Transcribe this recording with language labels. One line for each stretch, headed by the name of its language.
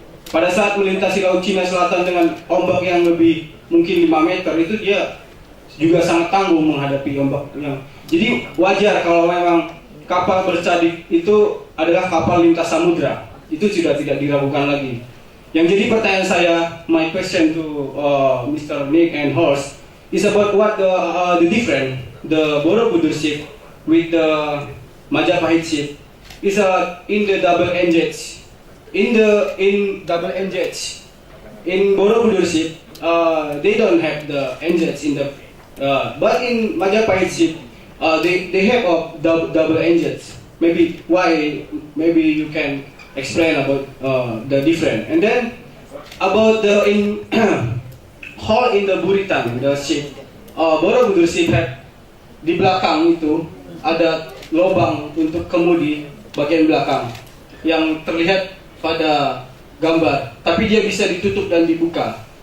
Indonesian: Pada saat melintasi Laut Cina Selatan dengan ombak yang lebih mungkin 5 meter, itu dia juga sangat tangguh menghadapi ombak yang. Jadi wajar kalau memang kapal bercadik itu adalah kapal lintas samudra. Itu sudah tidak diragukan lagi. Yang jadi pertanyaan saya,
English: my question to Mr. Nick and Horst is about what the difference the Borobudur ship with the Majapahit ship is in the double engines. In double engines, in Borobudur ship, they don't have the engines in the, but in Majapahit ship, they have double engines. Maybe why? Maybe you can explain about the difference. And then about the hole in the Buritan, the ship, Borobudur ship have
Indonesian: di belakang itu ada lubang untuk kemudi bagian belakang yang terlihat pada gambar, tapi dia bisa ditutup dan dibuka.